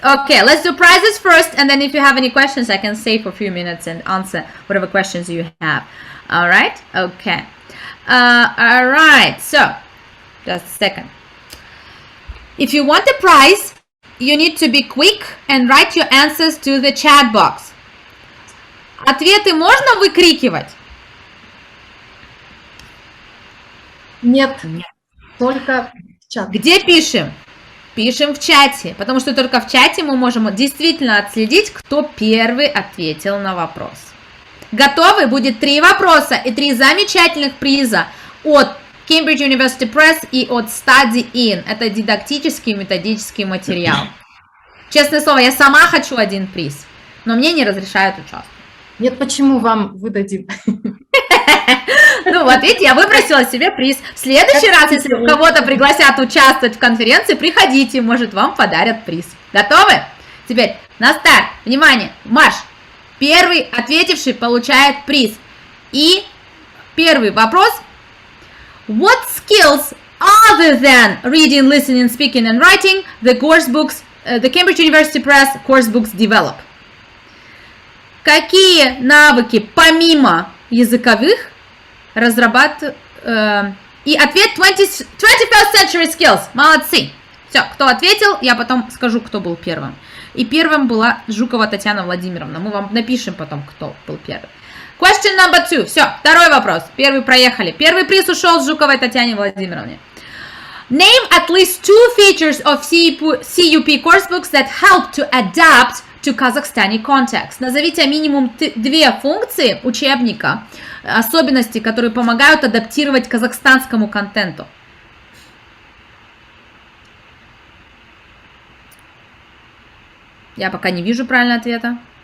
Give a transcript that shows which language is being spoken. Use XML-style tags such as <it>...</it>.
<en>Okay, let's do prizes first, and then if you have any questions, I can stay for a few minutes and answer whatever questions you have. All right? Okay. All right. So, just a second. If you want a prize, you need to be quick and write your answers to the chat box.</en> <ru>Ответы можно выкрикивать? Нет, только в чат. Где пишем? Пишем в чате, потому что только в чате мы можем действительно отследить, кто первый ответил на вопрос. Готовы? Будет 3 вопроса и 3 замечательных приза от Cambridge University Press и от Study In. Это дидактический и методический материал. Честное слово, я сама хочу 1 приз, но мне не разрешают участвовать. Нет, почему вам выдадим? Ну вот, видите, я выбросила себе приз. В следующий раз, если кого-то пригласят участвовать в конференции, приходите, может, вам подарят приз. Готовы? Теперь на старт. Внимание, марш. Первый ответивший получает приз. И первый вопрос.</ru> <en>What skills other than reading, listening, speaking and writing the Cambridge University Press course books develop?</en> <ru>Какие навыки помимо языковых разрабатывают... И ответ 21st century skills. Молодцы. Все, кто ответил, я потом скажу, кто был первым. И первым была Жукова Татьяна Владимировна. Мы вам напишем потом, кто был первый.</ru> <en>Question number 2.</en> <ru>Все, второй вопрос. Первый проехали. Первый приз ушел Жуковой Татьяне Владимировне.</ru> <en>Name at least 2 features of CUP coursebooks that help to adapt to Kazakhstani context.</en> <ru>Назовите минимум 2 функции учебника, особенности, которые помогают адаптировать к казахстанскому контенту. Я пока не вижу правильного ответа.</ru>